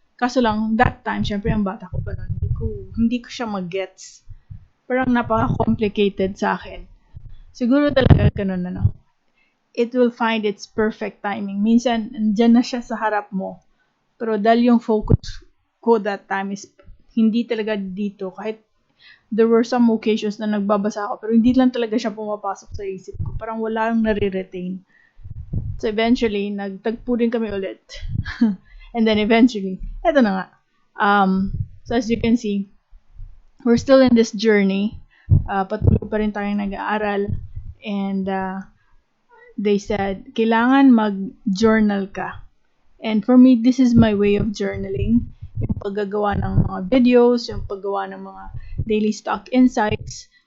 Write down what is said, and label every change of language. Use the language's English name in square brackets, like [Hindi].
[Filipino] Kaso lang, that time, syempre ang bata ko pa nun, hindi ko siya mag-gets. Parang napaka-complicated sa akin. Siguro talaga ganun na. [English] It will find its perfect timing. [Filipino] Minsan, andyan na siya sa harap mo. Pero dahil yung focus ko that time is hindi talaga dito. Kahit [English] there were some occasions [Filipino] na nagbabasa ako, pero hindi lang talaga siya pumapasok sa isip ko. Parang wala lang nare-retain. So eventually, nagtagpo din kami ulit. [English] And then eventually, [Filipino] eto na nga. [English] So as you can see, we're still in this journey. [Filipino] Patuloy pa rin tayong nag-aaral. [English] And they said, [Filipino] kailangan mag-journal ka. [English] And for me, this is my way of journaling. [Filipino] Yung paggagawa ng mga videos, yung paggawa ng mga daily stock insights.